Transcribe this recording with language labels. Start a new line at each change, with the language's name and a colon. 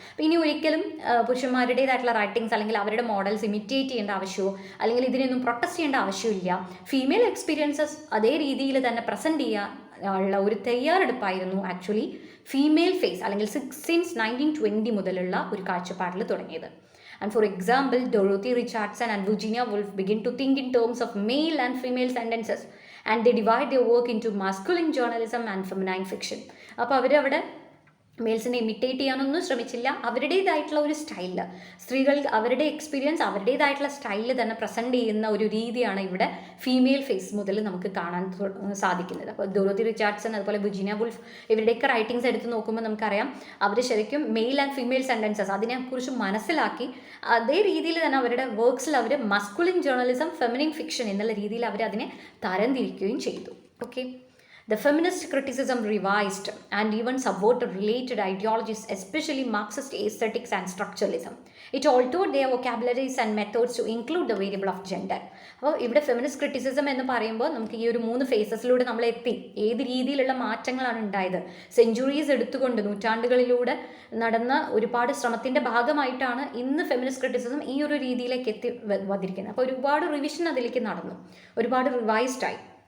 Malayalam: അപ്പോൾ ഇനി ഒരിക്കലും പുരുഷന്മാരുടേതായിട്ടുള്ള റൈറ്റിംഗ്സ് അല്ലെങ്കിൽ അവരുടെ മോഡൽസ് ഇമിറ്റേറ്റ് ചെയ്യേണ്ട ആവശ്യമോ അല്ലെങ്കിൽ ഇതിനൊന്നും പ്രൊട്ടസ്റ്റ് ചെയ്യേണ്ട ആവശ്യമില്ല. ഫീമെയിൽ എക്സ്പീരിയൻസസ് അതേ രീതിയിൽ തന്നെ പ്രസൻറ്റ് ചെയ്യാനുള്ള ഒരു തയ്യാറെടുപ്പായിരുന്നു ആക്ച്വലി ഫീമെയിൽ ഫേസ് അല്ലെങ്കിൽ സിൻസ് 1920 മുതലുള്ള ഒരു കാഴ്ചപ്പാടിൽ തുടങ്ങിയത്.
English: And for example, Dorothy Richardson and Virginia Woolf begin to think in terms of male and female sentences, and they divide their work into masculine journalism and feminine fiction.
Malayalam: അപ്പോൾ അവരവിടെ മെയിൽസിനെ imitate ചെയ്യാനൊന്നും ശ്രമിച്ചില്ല. അവരുടേതായിട്ടുള്ള ഒരു സ്റ്റൈലിൽ സ്ത്രീകൾ അവരുടെ എക്സ്പീരിയൻസ് അവരുടേതായിട്ടുള്ള സ്റ്റൈലിൽ തന്നെ പ്രസൻറ്റ് ചെയ്യുന്ന ഒരു രീതിയാണ് ഇവിടെ ഫീമെയിൽ ഫേസ് മുതൽ നമുക്ക് കാണാൻ സാധിക്കുന്നത്. അപ്പോൾ ഡോറോത്തി റിച്ചാർഡ്സൺ അതുപോലെ വിർജീനിയ വുൾഫ് ഇവരുടെയൊക്കെ റൈറ്റിംഗ്സ് എടുത്ത് നോക്കുമ്പോൾ നമുക്കറിയാം അവർ ശരിക്കും മെയിൽ ആൻഡ് ഫീമെയിൽ സെൻറ്റൻസസ് അതിനെക്കുറിച്ച് മനസ്സിലാക്കി അതേ രീതിയിൽ തന്നെ അവരുടെ വർക്ക്സിൽ അവർ മസ്കുലിൻ ജേർണലിസം, ഫെമിനിൻ ഫിക്ഷൻ എന്നുള്ള രീതിയിൽ അവർ അതിനെ തരംതിരിക്കുകയും ചെയ്തു.
English: Okay, the feminist criticism revised and even subverted related ideologies, especially Marxist aesthetics and structuralism. It altered their vocabularies and methods to include the variable of gender.
Malayalam: അപ്പോൾ ഇവിടെ feminist criticism എന്ന് പറയുമ്പോൾ നമുക്ക് ഈ ഒരു 3 ഫേസസിലൂടെ നമ്മൾ എത്തി. ഏത് രീതിയിലുള്ള മാറ്റങ്ങളാണ് ഉണ്ടായത്, സെഞ്ചുറീസ് എടുത്തുകൊണ്ട് നൂറ്റാണ്ടുകളിലൂടെ നടന്ന ഒരുപാട് ശ്രമത്തിൻ്റെ ഭാഗമായിട്ടാണ് ഇന്ന് ഫെമിനിസ്റ്റ് ക്രിറ്റിസിസം ഈ ഒരു രീതിയിലേക്ക് എത്തി വന്നിരിക്കുന്നത്. അപ്പോൾ ഒരുപാട് റിവിഷൻ അതിലേക്ക് നടന്നു, ഒരുപാട് റിവൈസ്ഡായി.